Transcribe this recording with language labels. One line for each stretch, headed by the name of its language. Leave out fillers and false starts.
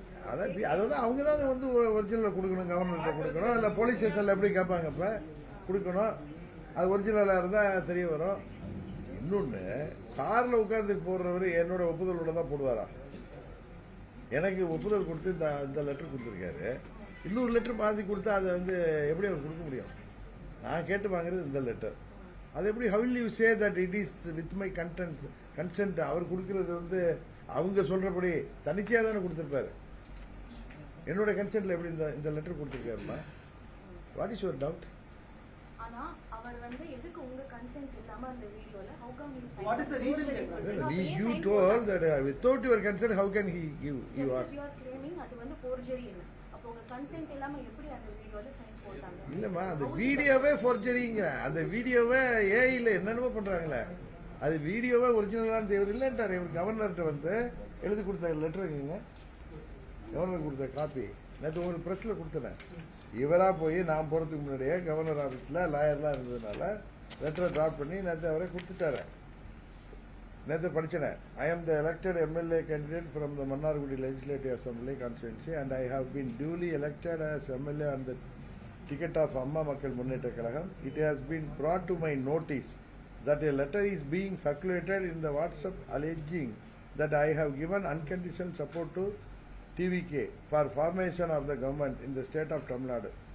Tamil: அதான் அவங்க தான் வந்து ஒரிஜினல் கொடுக்கணும், கவர்னர்கிட்ட கொடுக்கணும், இல்லை போலீஸ் ஸ்டேஷனில் எப்படி கேட்பாங்க இப்போ கொடுக்கணும், அது ஒரிஜினலாக இருந்தால் தெரிய வரும். இன்னொன்று, காரில் உட்கார்ந்து போடுறவர் என்னோட ஒப்புதலோட தான் போடுவாரா? எனக்கு ஒப்புதல் கொடுத்து இந்த லெட்டர் கொடுத்துருக்காரு, இன்னொரு லெட்டர் மாற்றி கொடுத்தா அதை வந்து எப்படி அவர் கொடுக்க முடியும்? நான் கேட்டு வாங்குறது இந்த லெட்டர், அது எப்படி
English: how will you say that it is with my consent?
Tamil: அவர் கொடுக்கறது வந்து அவங்க சொல்றபடி தனிச்சையா தானே கொடுத்துருப்பாரு. என்னோட கன்சென்ட்ல எப்படி இந்த letter கொடுத்துருக்காருமா?
English: What is your doubt?
Tamil: ஆனா அவர் வந்து எதுக்கு உங்க கன்சென்ட் இல்லாம அந்த வீடியோல
English: how come he signed? What is the reason? You told that without your consent how can he give you are? You are claiming
Tamil: அது வந்து
English: forgery
Tamil: ன்னு. அப்ப உங்க கன்சென்ட் இல்லாம எப்படி அந்த வீடியோல சைன் போட்டாங்க? இல்லம்மா, அந்த வீடியோவே ஃபோர்ஜரிங்க. அந்த வீடியோவே ஏஐல என்னென்னமோ பண்றாங்களே, அது வீடியோவே ஒரிஜினலான தேவை இல்லைன்றாரு. இவர் கவர்னர்கிட்ட வந்து எழுதி கொடுத்த லெட்டர் இருக்குங்க, கவர்னர் கொடுத்த காப்பி நேற்று ஒரு ப்ரெஸ்ல கொடுத்தேன். இவரா போய் நான் போறதுக்கு முன்னாடியே கவர்னர் ஆபீஸ்ல லாயர்லாம் இருந்ததுனால லெட்டரை டிராப் பண்ணி நேற்று அவரை கொடுத்துட்டாரு. நேற்று படிச்சேன்.
English: I am the elected MLA candidate from the Mannargudi Legislative Assembly constituency and I have been duly elected as MLA on the ticket of Amma Makkal Munneta Kalagam. It has been brought to my notice that a letter is being circulated in the WhatsApp alleging that I have given unconditional support to TVK for formation of the government in the state of Tamil Nadu.